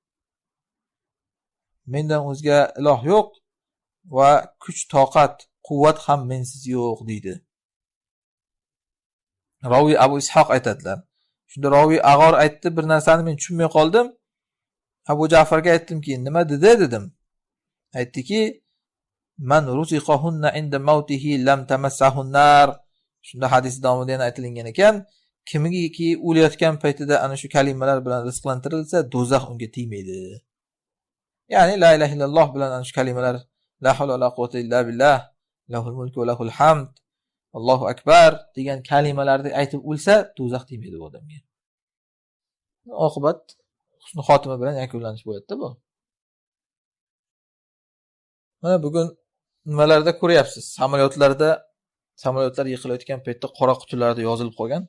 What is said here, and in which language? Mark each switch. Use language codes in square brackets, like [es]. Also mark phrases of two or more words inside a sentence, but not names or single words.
[uz] Mendan o'zga iloh yo'q va kuch, toqat, quvvat ham mensiz yo'q deydi. Ravi Abu Ishoq aytadilar. Shunda ravi ag'or aytdi, bir narsani men tushunmay qoldim. Abu Ja'farga aytdimki, nima dedi dedim. [ar] Aytdiki, من رزقهن عند موته لم تمسه النار. [uz] Shunda hadis davomida yana aytilgan ekan, kimiki o'layotgan paytida ana shu kalimalar bilan rizqlantirilsa, do'zax unga tegmaydi. Ya'ni [ar] لا إله إلا الله [uz] bilan ana shu kalimalar [ar] لا حول ولا قوة إلا بالله له الملك وله الحمد الله أكبر [uz] degan kalimalarni aytib o'lsa, do'zax tegmaydi bu odamga. Oqibat husn xotima bilan yakunlanish bo'ladida bu. Mana bugun nimalarda ko'ryapsiz? Samolyotlar yiqilayotgan paytda qora qutilarda yozilib qolgan.